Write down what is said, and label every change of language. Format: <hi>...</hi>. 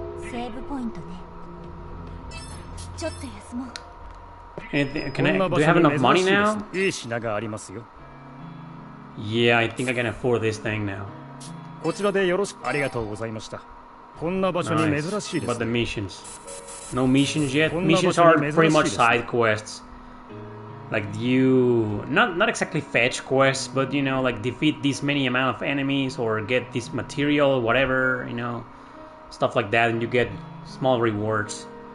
<ja>セーブポイントね。ちょっと休もう。</ja> <en>Anything, do you have enough money now?</en> <ja>いい品がありますよ。</ja> <en>Yeah, I think I can afford this thing now.</en> <ja>こちらでよろしく。ありがとうございました。こんな場所に珍しいです。</ja> <en>But the missions. No missions yet. Missions are pretty much side quests. Like not exactly fetch quests, but you know, like defeat this many amount of enemies or get this material, whatever, you know, stuff like that, and you get small rewards.</en>